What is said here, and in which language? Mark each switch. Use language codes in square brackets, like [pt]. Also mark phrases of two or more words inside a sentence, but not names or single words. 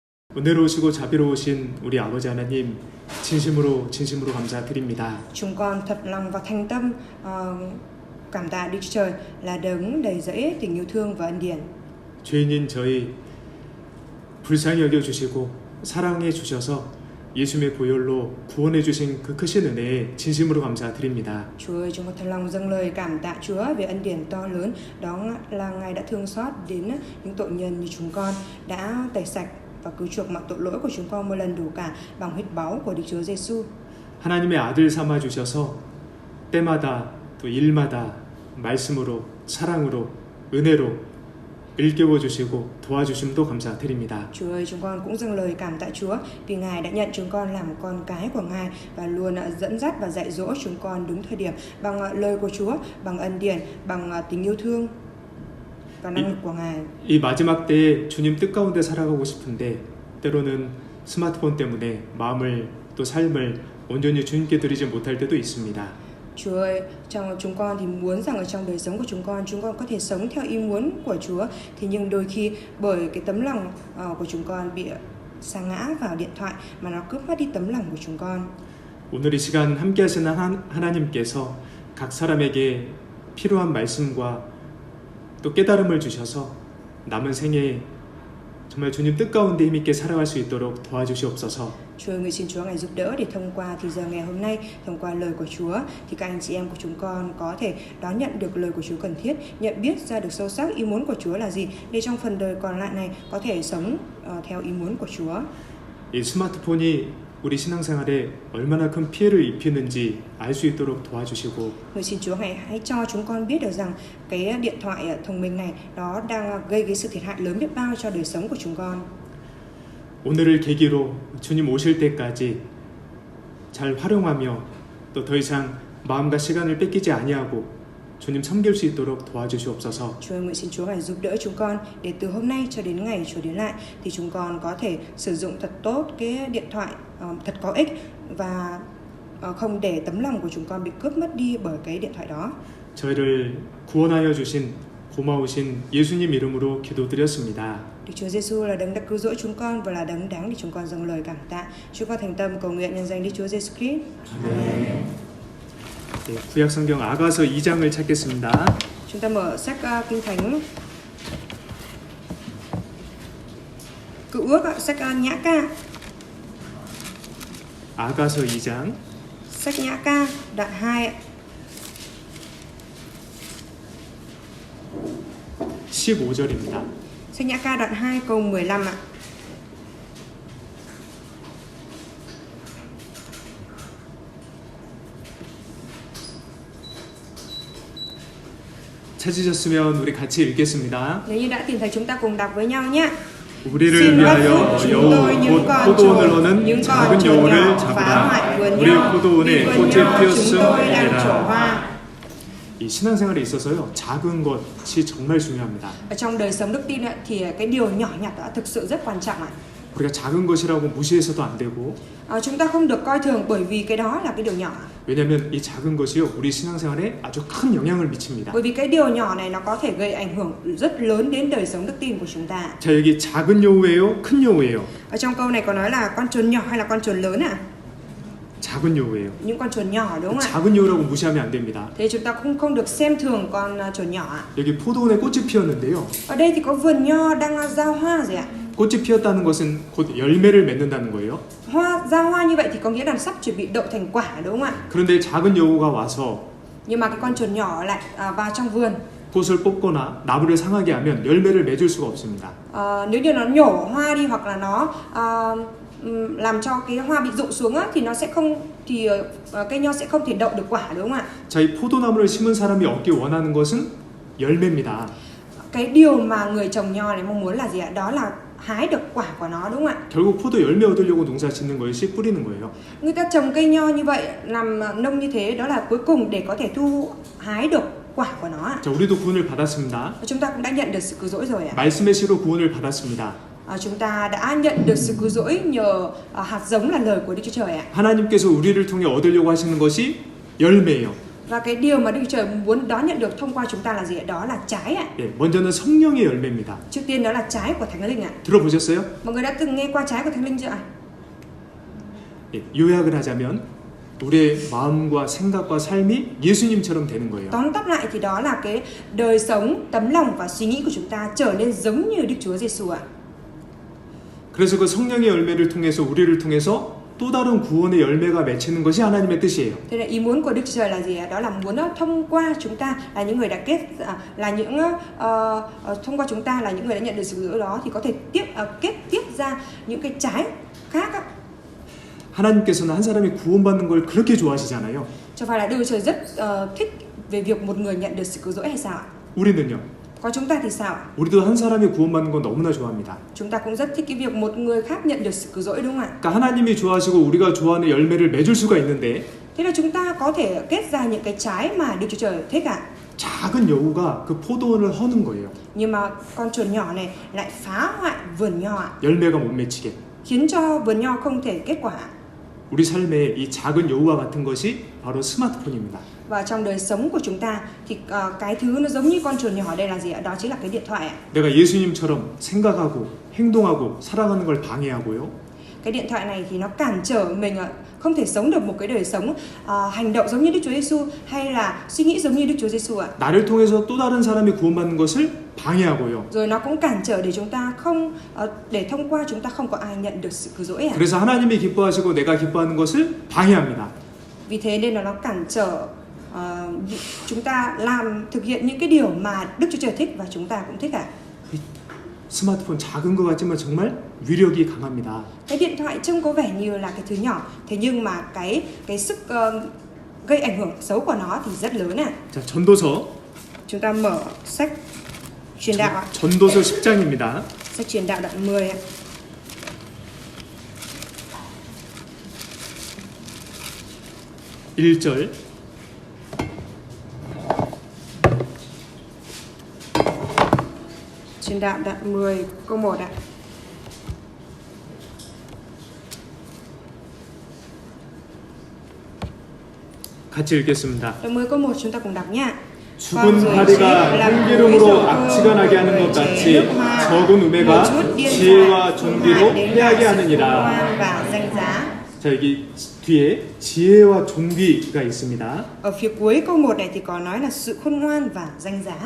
[ko] 은혜로우시고 자비로우신 우리 아버지 하나님, 진심으로 감사드립니다. [vi] Chúng con thật lòng và thành tâm cảm tạ Đức Chúa Trời là đấng đầy dẫy tình yêu thương và ân điển. [ko] 죄인인 저희 불쌍히 여겨주시고 사랑해 주셔서 예수님의 보혈로 구원해 주신 그 크신 은혜에 진심으로 감사드립니다. [vi] Chúa ơi, chúng con thật lòng dâng lời cảm tạ Chúa về ân điển to lớn, đó là Ngài đã thương xót đến những tội nhân như chúng con, đã tẩy sạch và cứu chuộc mọi tội lỗi của chúng con một lần đủ cả bằng huyết báu của Đức Chúa Giêsu. [ko] 하나님의 아들 삼아 주셔서 때마다 또 일마다 말씀으로 사랑으로 은혜로 일깨워 주시고 도와주심도 감사드립니다. [vi] Chúa ơi, chúng con cũng dâng lời cảm tạ Chúa vì Ngài đã nhận chúng con làm con cái của Ngài và luôn dẫn dắt và dạy dỗ chúng con đúng thời điểm bằng lời của Chúa, bằng ân điển, bằng tình yêu thương và năng lực của Ngài. [ko] 이 마지막 때에 주님 뜻 가운데 살아가고 싶은데 때로는 스마트폰 때문에 마음을 또 삶을 온전히 주님께 드리지 못할 때도 있습니다. [vi] Chúa ơi, chúng con thì muốn rằng ở trong đời sống của chúng con có thể sống theo ý muốn của Chúa, thì nhưng đôi khi bởi cái tấm lòng của chúng con bị sa ngã vào điện thoại mà nó cướp mất đi tấm lòng của chúng con. [ko] 오늘 이 시간 함께 하시는 하나님께서 각 사람에게 필요한 말씀과 또 깨달음을 주셔서 남은 생에 정말 주님 뜻 가운데 힘있게 살아갈 수 있도록 도와주시옵소서. [vi] Chúa ơi, xin Chúa Ngài giúp đỡ để thông qua thì giờ ngày hôm nay, thông qua lời của Chúa thì các anh chị em của chúng con có thể đón nhận được lời của Chúa cần thiết, nhận biết ra được sâu sắc ý muốn của Chúa là gì để trong phần đời còn lại này có thể sống theo ý muốn của Chúa. [ko] 이 스마트폰이 우리 신앙생활에 얼마나 큰 피해를 입히는지 알 수 있도록 도와주시고 [vi] Người xin Chúa Ngài hãy cho chúng con biết được rằng cái điện thoại thông minh này đó đang gây cái sự thiệt hại lớn biết bao cho đời sống của chúng con. [ko] 오늘을 계기로 주님 오실 때까지 잘 활용하며 또 더 이상 마음과 시간을 뺏기지 아니하고 주님 섬길 수 있도록 도와주시옵소서. [vi] Chúa ơi, nguyện xin Chúa Ngài giúp đỡ chúng con để từ hôm nay cho đến ngày Chúa đến lại thì chúng con có thể sử dụng thật tốt cái điện thoại thật có ích và không để tấm lòng của chúng con bị cướp mất đi bởi cái điện thoại đó. [ko] 저희를 구원하여 주신 고마우신 예수님 이름으로 기도드렸습니다. [vi] Đức Chúa Giêsu là đấng đã cứu rỗi chúng con và là đấng đáng để chúng con dâng lời cảm tạ. Chúng con thành tâm cầu nguyện nhân danh Đức Chúa Giêsu Christ. [ko] 네, 구약 성경 아가서 2장을 찾겠습니다. [vi] Chúng ta mở sách Kinh Thánh Cựu Ước, sách Nhã Ca. [ko] 아가서 2장 [vi] Sách Nhã Ca đoạn 2 [ko] 15절입니다. [vi] Sách Nhã Ca đoạn 2 câu 15 ạ. [ko] 찾으셨으면 우리 같이 읽겠습니다. [vi] Nếu như đã tìm thấy chúng ta cùng đọc với nhau nhé. [ko] 우리를 위하여 여우 곧 포도원을 얻는 작은 여우를 잡으라. 우리 포도원에 꽃이 피었음이라. 이 신앙생활에 있어서요, 작은 것이 정말 중요합니다. [vi] Ở trong đời sống đức tin thì cái điều nhỏ nhặt đó thực sự rất quan trọng ạ. [ko] 우리가 작은 것이라고 무시해서도 안 되고. [vi] Chúng ta không được coi thường bởi vì cái đó là cái điều nhỏ. [ko] 왜냐하면 이 작은 것이요, 우리 신앙생활에 아주 큰 영향을 미칩니다. [vi] Bởi vì cái điều nhỏ này nó có thể gây ảnh hưởng rất lớn đến đời sống đức tin của chúng ta. [ko] 자, 여기 작은 여우예요, 큰 여우예요? [vi] Ở trong câu này có nói là con chuồn nhỏ hay là con chuồn lớn ạ? [ko] 작은 여우예요. [vi] Những con chuồn nhỏ đúng không ạ? [ko] 작은 여우라고 무시하면 안 됩니다. [vi] Thế chúng ta cũng không được xem thường con chuồn nhỏ ạ. [ko] 여기 포도원에 꽃이 피었는데요. [vi] Ở đây thì có vườn nho đang ra hoa rồi ạ. [ko] 꽃이 피었다는 것은 곧 열매를 맺는다는 거예요. [vi] Ra hoa như vậy thì có nghĩa là sắp chuẩn bị đậu thành quả đúng không ạ? [ko] 그런데 작은 여우가 와서 [vi] Nhưng mà cái con chuồn nhỏ lại vào trong vườn. [ko] 꽃을 뽑거나 나무를 상하게 하면 열매를 맺을 수가 없습니다. [vi] Nếu như nó nhổ hoa đi hoặc là nó làm cho cái hoa bị rụng xuống á, thì nó sẽ không cây nho sẽ không thể đậu được quả đúng không ạ? [ko] 자, 이 포도나무를 심은 사람이 얻기 원하는 것은 열매입니다. [vi] Cái điều mà người trồng nho này mong muốn là gì ạ? Đó là hái được quả của nó đúng không ạ? [ko] 결국 포도 열매 얻으려고 농사 짓는 것이 뿌리는 거예요. [vi] Người ta trồng cây nho như vậy, làm nông như thế, đó là cuối cùng để có thể hái được quả của nó ạ. [ko] 자, 우리도 구원을 받았습니다. [vi] Chúng ta cũng đã nhận được sự cứu rỗi rồi ạ. [ko] 말씀의 씨로 구원을 받았습니다. [vi] Chúng ta đã nhận được sự cứu rỗi nhờ hạt giống là lời của Đức Chúa Trời ạ. [ko] 하나님께서 우리를 통해 얻으려고 하시는 것이 열매예요. [vi] Và cái điều mà Đức Chúa Trời muốn đón nhận được thông qua chúng ta là gì ạ? Đó là trái ạ. [ko] 예, 먼저는 성령의 열매입니다. [vi] Trước tiên đó là trái của Thánh Linh ạ. [ko] 들어보셨어요? [vi] Mọi người đã từng nghe qua trái của Thánh Linh chưa ạ? [ko] 예, 요약을 하자면 우리의 마음과 생각과 삶이 예수님처럼 되는 거예요. [vi] Tóm tắt lại thì đó là cái đời sống, tấm lòng và suy nghĩ của chúng ta trở nên giống như Đức Chúa Giêsu ạ. [ko] 그래서 그 성령의 열매를 통해서 우리를 통해서 또 다른 구원의 열매가 맺히는 것이 하나님의 뜻이에요. [vi] Thế là ý muốn của Đức Chúa Trời là gì ạ? Đó là muốn thông qua chúng ta là những người đã thông qua chúng ta là những người đã nhận được sự cứu rỗi đó thì có thể kết tiếp ra những cái trái khác ạ. [ko] 하나님께서는 한 사람이 구원받는 걸 그렇게 좋아하시잖아요. [vi] Chẳng phải là Đức Chúa Trời rất thích về việc một người nhận được sự cứu rỗi hay sao ạ? [ko] 우리는요. [vi] Còn chúng ta thì sao ạ? [ko] 우리도 한 사람이 구원받는 건 너무나 좋아합니다. [vi] Chúng ta cũng rất thích cái việc một người khác nhận được sự cứu rỗi đúng không ạ? [ko] 그러니까 하나님이 좋아하시고 우리가 좋아하는 열매를 맺을 수가 있는데 [vi] Thế là chúng ta có thể kết ra những cái trái mà Đức Chúa Trời thích ạ. [ko] 작은 여우가 그 포도원을 허는 거예요. [vi] Nhưng mà con chuồn nhỏ này lại phá hoại vườn nho ạ, [ko] 열매가 못 맺히게. [vi] khiến cho vườn nho không thể kết quả. [ko] 우리 삶에 이 작은 여우와 같은 것이 바로 스마트폰입니다. [vi] Và trong đời sống của chúng ta thì cái thứ nó giống như con chuồn nhỏ ở đây là gì ạ? Đó chính là cái điện thoại ạ. [ko] 내가 예수님처럼 생각하고 행동하고 살아가는 걸 방해하고요. [vi] Cái điện thoại này thì nó cản trở mình không thể sống được một cái đời sống hành động giống như Đức Chúa Giêsu hay là suy nghĩ giống như Đức Chúa Giêsu ạ. [ko] 나를 통해서 또 다른 사람이 구원받는 것을 방해하고요. [vi] Rồi nó cũng cản trở để chúng ta không để thông qua chúng ta không có ai nhận được sự cứu rỗi ạ. [ko] 그래서 하나님이 기뻐하시고 내가 기뻐하는 것을 방해합니다. [vi] Vì thế nên là nó cản trở chúng ta thực hiện những cái điều mà Đức Chúa Trời thích và chúng ta cũng thích ạ. [ko] 스마트폰 작은 것 같지만 정말 위력이 강합니다. [vi] Cái điện thoại trông có vẻ như là cái thứ nhỏ, thế nhưng mà cái sức gây ảnh hưởng xấu của nó thì rất lớn ạ. [ko] 자, 전도서. [vi] Chúng ta mở sách truyền đạo ạ. [ko] 전도서 10장입니다. [vi] Sách truyền đạo đoạn 10 ạ. [ko] (1절) [vi] Truyền đạo đoạn 10 câu 1 ạ. [ko] 같이 읽겠습니다. [vi] Đoạn 10 câu 1 chúng ta cùng đọc nha. [ko] 죽은 파리가 향기름으로 악취가 나게 하는 것 같이 적은 우매가 지혜와 존귀로 패하게 하느니라. 자, 여기 뒤에 지혜와 존귀가 있습니다. [vi] Ở phía cuối câu 1 này thì có nói là sự khôn ngoan và danh giá.